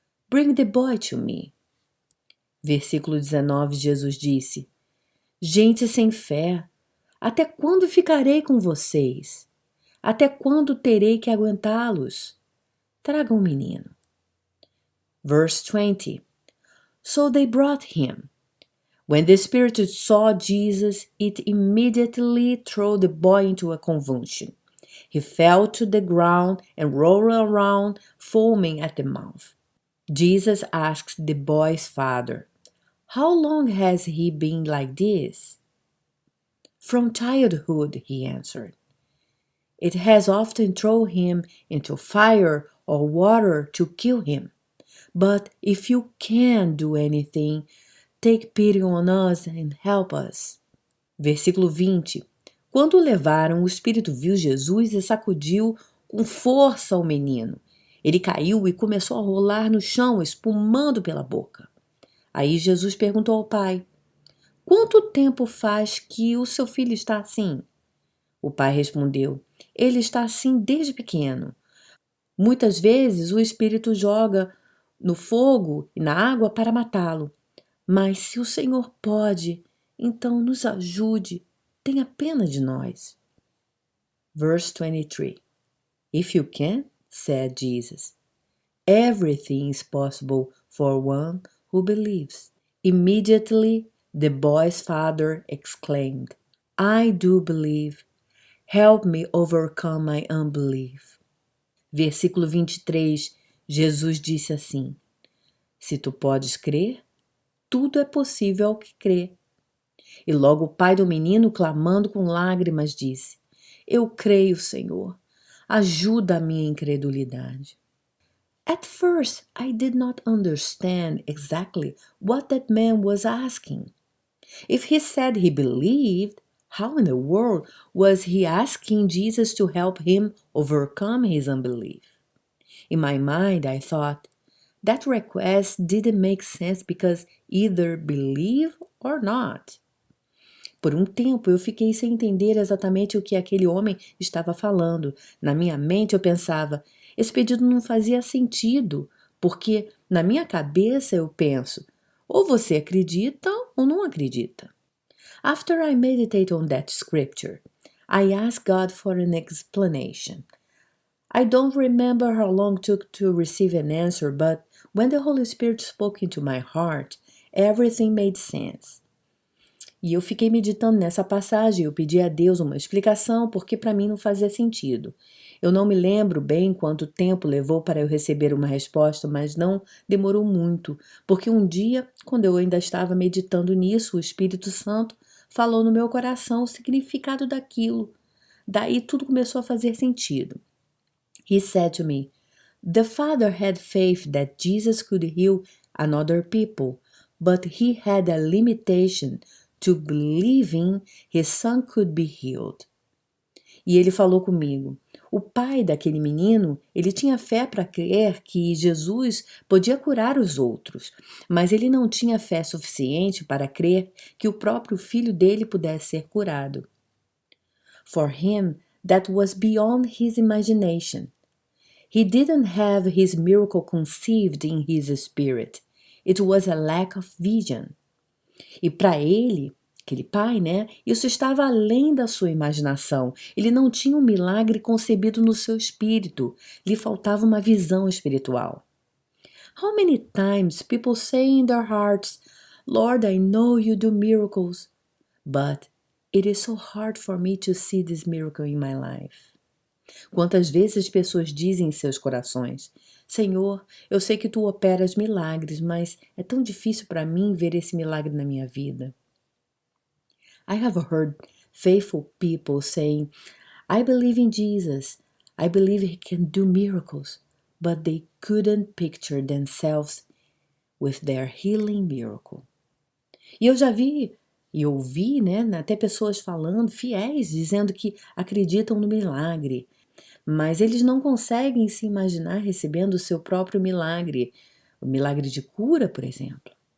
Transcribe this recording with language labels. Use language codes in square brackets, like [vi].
[en] Bring the boy to me." [pt] Versículo 19, Jesus disse, "Gente sem fé, até quando ficarei com vocês? Até quando terei que aguentá-los? Traga um menino." [en] Verse 20, So they brought him. When the spirit saw Jesus, it immediately threw the boy into a convulsion. He fell to the ground and rolled around, foaming at the mouth. Jesus asked the boy's father, "How long has he been like this?" "From childhood," he answered. "It has often thrown him into fire or water to kill him. But if you can do anything, take pity on us and help us." [pt] Versículo 20. Quando o levaram, o espírito viu Jesus e sacudiu com força o menino. Ele caiu e começou a rolar no chão, espumando pela boca. Aí Jesus perguntou ao pai, "Quanto tempo faz que o seu filho está assim?" O pai respondeu, "Ele está assim desde pequeno. Muitas vezes o espírito joga no fogo e na água para matá-lo. Mas se o Senhor pode, então nos ajude, tenha pena de nós." [en] Verse 23. "If you can," said Jesus, "everything is possible for one who believes." Immediately The boy's father exclaimed, I do believe. Help me overcome my unbelief. [pt] Versículo 23, Jesus disse assim, se tu podes crer, tudo é possível ao que crê. E logo o pai do menino, clamando com lágrimas, disse, eu creio, Senhor, ajuda a minha incredulidade. [en] At first, I did not understand exactly what that man was asking. If he said he believed, how in the world was he asking Jesus to help him overcome his unbelief? In my mind, I thought, that request didn't make sense because either believe or not. [pt] Por um tempo eu fiquei sem entender exatamente o que aquele homem estava falando. Na minha mente eu pensava, esse pedido não fazia sentido, porque na minha cabeça eu penso, ou você acredita ou não acredita. [en] After I meditate on that scripture, I ask God for an explanation. I don't remember how long it took to receive an answer, but when the Holy Spirit spoke into my heart, everything made sense. [pt] E eu fiquei meditando nessa passagem, eu pedi a Deus uma explicação porque para mim não fazia sentido. Eu não me lembro bem quanto tempo levou para eu receber uma resposta, mas não demorou muito, porque um dia, quando eu ainda estava meditando nisso, o Espírito Santo falou no meu coração o significado daquilo. Daí tudo começou a fazer sentido. [en] He said to me, the father had faith that Jesus could heal another people, but he had a limitation to believing his son could be healed. [pt] E ele falou comigo, o pai daquele menino, ele tinha fé para crer que Jesus podia curar os outros, mas ele não tinha fé suficiente para crer que o próprio filho dele pudesse ser curado. [en] For him, that was beyond his imagination. He didn't have his miracle conceived in his spirit. It was a lack of vision. [pt] E para ele, aquele pai, isso estava além da sua imaginação. Ele não tinha um milagre concebido no seu espírito. Lhe faltava uma visão espiritual. [en] How many times people say in their hearts, Lord, I know you do miracles, but it is so hard for me to see this miracle in my life. [pt] Quantas vezes as pessoas dizem em seus corações, Senhor, eu sei que tu operas milagres, mas é tão difícil para mim ver esse milagre na minha vida. [en] I have heard faithful people saying, I believe in Jesus, I believe he can do miracles, but they couldn't picture themselves with their healing miracle. [pt] E eu já vi e ouvi, até pessoas falando, fiéis, dizendo que acreditam no milagre, mas eles não conseguem se imaginar recebendo o seu próprio milagre, o milagre de cura, por exemplo.